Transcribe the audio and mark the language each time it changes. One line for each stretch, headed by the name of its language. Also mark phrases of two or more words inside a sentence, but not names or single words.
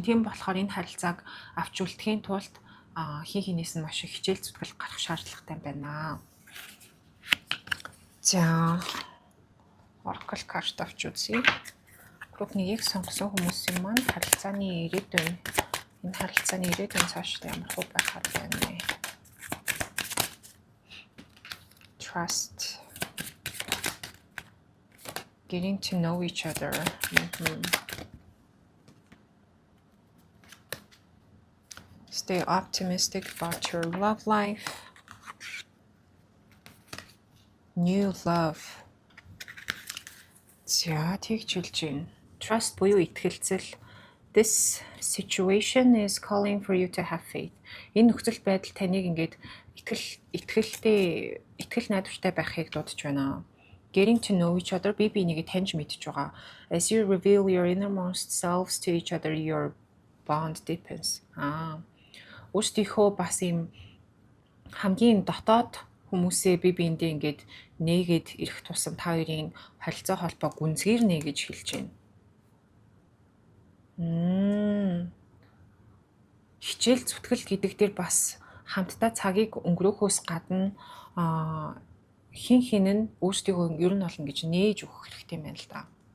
Mongolian: Тийм болохоор энэ харилцааг авч үлдэхийн тулд хин хинээс нь маш их хичээл зүтгэл гарах шаардлагатай байна. За
English: Oracle card
Mongolian: авч үзье. Group 1-ийг сонгосон хүмүүсийн маань харилцааны ирээдүйн энэ харилцааны ирээдүйн цаашдаа ямар хөө байхаар байна вэ?
English: Trust, getting to know each other. Stay optimistic about your love life. New love.
Mongolian: За тэгж хэлж байна. Trust буюу итгэлцэл.
English: This situation is calling for you to have faith.
Mongolian: Энэ нөхцөл байдал таныг ингээд итгэл найдвартай байхыг дуудаж байна.
English: Getting to know each other,
Mongolian: би бинийг таньж мэдж байгаа.
English: As you reveal your innermost selves to each other, your bond deepens.
Mongolian: Өөрсдийнхөө бас юм хамгийн дотоод хүмүүсээ би биендээ ингээд нээгээд ирэх тусам та хоёрын харилцаа холбоо гүнзгийрнэ гэж хэлж байна. Хичээл зүтгэл гэдэг дээр бас хамтдаа цагийг өнгөрөөхөөс гадна хин хин нь өөрсдийгөө ер нь олон гэж нээж өгөх хэрэгтэй юм байна л да.